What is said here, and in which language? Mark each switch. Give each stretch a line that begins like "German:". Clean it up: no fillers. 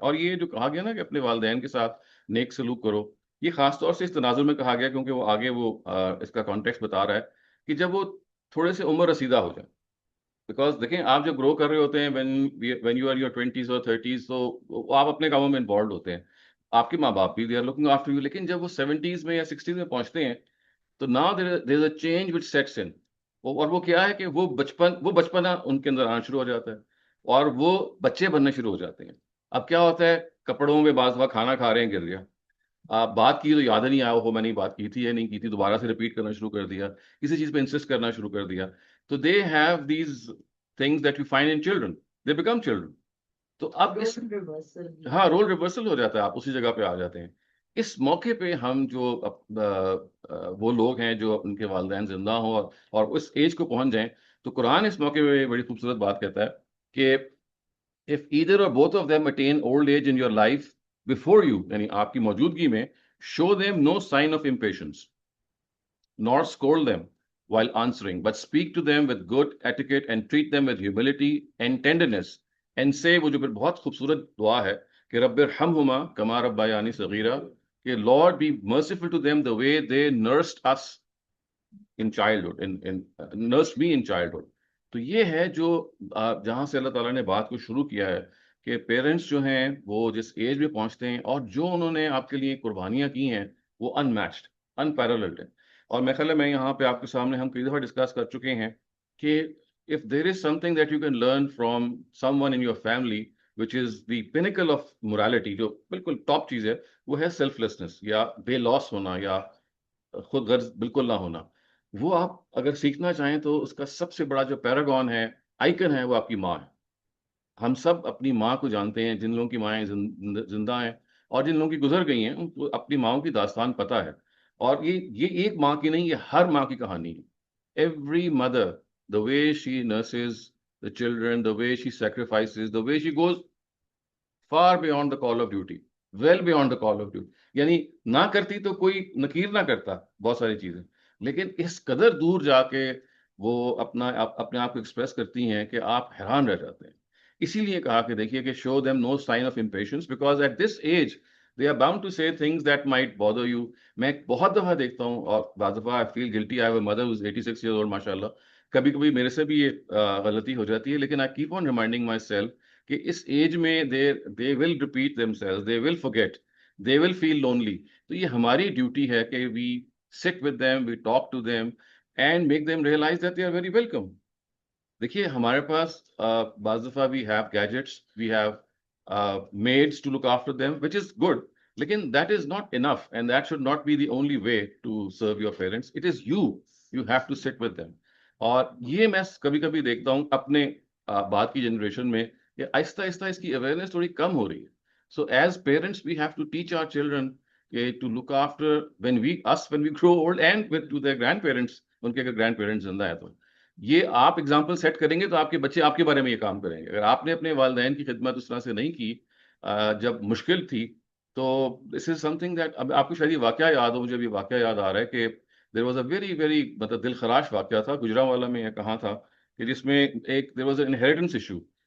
Urdu: اور یہ جو کہا گیا نا کہ اپنے والدین کے ساتھ نیک سلوک کرو، یہ خاص طور سے اس تناظر میں کہا گیا کیونکہ وہ آگے وہ اس کا کانٹیکسٹ بتا رہا ہے کہ جب وہ تھوڑے سے عمر رسیدہ ہو جائیں. بیکاز دیکھیں آپ جب گرو کر رہے ہوتے ہیں
English: when you are in your 20s
Urdu: اور 30s تو آپ اپنے کاموں میں انوالوڈ ہوتے ہیں، آپ کے ماں باپ بھی
English: they are looking after you.
Urdu: لیکن جب وہ 70s میں یا 60s میں پہنچتے ہیں تو
English: now there is a change which sets in.
Urdu: اور وہ کیا ہے کہ وہ بچپنا ان کے اندر آنا شروع ہو جاتا ہے اور وہ بچے بننے شروع ہو جاتے ہیں. اب کیا ہوتا ہے کپڑوں میں بعض وقت کھانا کھا رہے ہیں گر گیا، آپ بات کی تو یاد نہیں آیا ہو میں نے بات کی تھی یا نہیں کی تھی، دوبارہ سے ریپیٹ کرنا شروع کر دیا، کسی چیز پہ انسسٹ کرنا شروع کر دیا.
English: تو they have these things that you find in children, they become children.
Urdu: تو اب اس ہاں رول ریورسل ہو جاتا ہے، آپ اسی جگہ پہ آ جاتے ہیں. اس موقع پہ ہم جو وہ لوگ ہیں جو ان کے والدین زندہ ہوں اور اس ایج کو پہنچ جائیں تو قرآن اس موقع پہ بڑی خوبصورت بات کہتا ہے کہ
English: if either or both of them attain old age in your life before you، یعنی آپ کی موجودگی میں، show them no sign of impatience nor scold them while answering, but speak to them with good etiquette and treat them with humility and tenderness. And say,
Urdu: وہ جو پھر بہت خوبصورت دعا ہے کہ
Arabic: رب ارحمہما کما ربیانی صغیرا,
English: کہ Lord be merciful to them the way they nursed us in childhood, nursed me in childhood.
Urdu: تو یہ ہے جو جہاں سے اللہ تعالیٰ نے بات کو شروع کیا ہے کہ پیرنٹس جو ہیں وہ جس ایج میں پہنچتے ہیں اور جو انہوں نے آپ کے لیے قربانیاں کی ہیں وہ ان میچڈ, ان پیراللڈ ہیں. اور میں خیال ہے میں یہاں پہ آپ کے سامنے ہم کئی دفعہ ڈسکس کر چکے ہیں کہ
English: if there is something that you can learn from someone in your family which is the pinnacle of morality,
Urdu: جو بالکل ٹاپ چیز ہے, وہ ہے سیلف لیسنس یا بے لوس ہونا یا خود غرض بالکل نہ ہونا. وہ آپ اگر سیکھنا چاہیں تو اس کا سب سے بڑا جو پیراگون ہے, آئیکن ہے, وہ آپ کی ماں ہے. ہم سب اپنی ماں کو جانتے ہیں, جن لوگوں کی مائیں زندہ ہیں اور جن لوگوں کی گزر گئی ہیں ان کو اپنی ماؤں کی داستان پتہ ہے. اور یہ ایک ماں کی نہیں, یہ ہر ماں کی کہانی ہے.
English: Every mother, the way she nurses the children, the way she sacrifices, the way she goes far beyond the call of duty, well beyond the call of duty.
Urdu: یعنی نہ کرتی تو کوئی نکیر نہ کرتا بہت ساری چیزیں, لیکن اس قدر دور جا کے وہ اپنے آپ کو ایکسپریس کرتی ہیں کہ آپ حیران رہ جاتے ہیں. اسی لیے کہا کہ دیکھیے کہ
English: show them no sign of impatience because at this age they are bound to say things that might bother you.
Urdu: میں بہت دفعہ دیکھتا ہوں اور بعض دفعہ
English: I feel guilty. I have a mother who's 86 years old, ماشاء اللہ.
Urdu: کبھی کبھی میرے سے بھی یہ غلطی ہو جاتی ہے,
English: لیکن I keep on reminding myself کہ اس ایج میں they will repeat themselves, they will forget, they will feel lonely.
Urdu: تو یہ ہماری ڈیوٹی ہے کہ
English: we sit with them, we talk to them and make them realize that they are very welcome.
Urdu: دیکھیے ہمارے پاس بعض دفعہ
English: we have gadgets, we have maids to look after them, which is good, لیکن that is not enough and that should not be the only way to serve your parents. It is you have to sit with them.
Urdu: اور یہ میں کبھی کبھی دیکھتا ہوں اپنے بعد کی جنریشن میں کہ آہستہ آہستہ اس کی اویئرنیس تھوڑی کم ہو رہی ہے.
English: so as parents we have to teach our children to look after when we grow old
Urdu: and to their grandparents, ان کے اگر گرینڈ پیرنٹس زندہ ہے تو یہ آپ اگزامپل سیٹ کریں گے تو آپ کے بچے آپ کے بارے میں یہ کام کریں گے. اگر آپ نے اپنے والدین کی خدمت اس طرح سے نہیں کی جب مشکل تھی, تو
English: this is something that,
Urdu: اب آپ کو شاید یہ واقعہ یاد ہو, مجھے بھی واقعہ یاد آ رہا ہے کہ
English: there was a very
Urdu: مطلب دل خراش واقعہ تھا گجرانوالا میں, یا کہاں تھا, کہ جس میں ایک there was a inheritance issue.